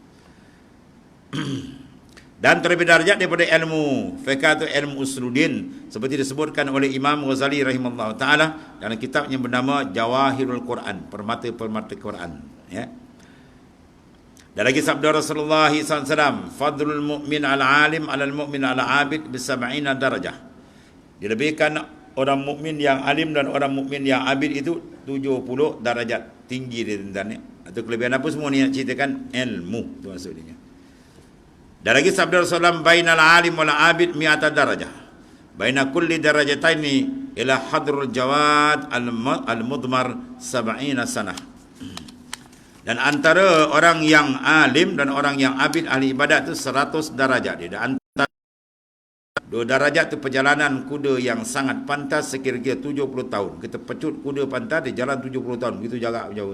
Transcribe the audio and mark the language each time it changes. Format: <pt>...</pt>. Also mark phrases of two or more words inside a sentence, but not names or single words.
<ms>Dan terlebih darjat daripada ilmu fiqh atau ilmu usuluddin, seperti disebutkan oleh Imam Ghazali</ms> <ar>رحمه الله تعالى</ar> <ms>dalam kitab yang bernama Jawahirul Quran, permata-permata Quran, ya. Dan lagi sabda Rasulullah SAW,</ms> <ar>فضل المؤمن العالم على المؤمن العابد بسبعين درجة.</ar> <ms>Dilebihkan orang mukmin yang alim dan orang mukmin yang abid itu 70 darajat tinggi dia, tuan-tuan. Atau kelebihan apa semua ni nak ceritakan? Ilmu, tu maksudnya. Dan lagi sabda Rasulullah,</ms> <ar>بين العالم والعابد مائة درجة. بين كل درجتين إلى حضر الجواد المضمر 70 سنة.</ar> <ms>Dan antara orang yang alim dan orang yang abid ahli ibadat tu 100 darajat dia. Dan antara 2 darajat tu perjalanan kuda yang sangat pantas sekira-kira 70 tahun. Kita pecut kuda pantas dia jalan 70 tahun. Begitu jarak jauh.</ms>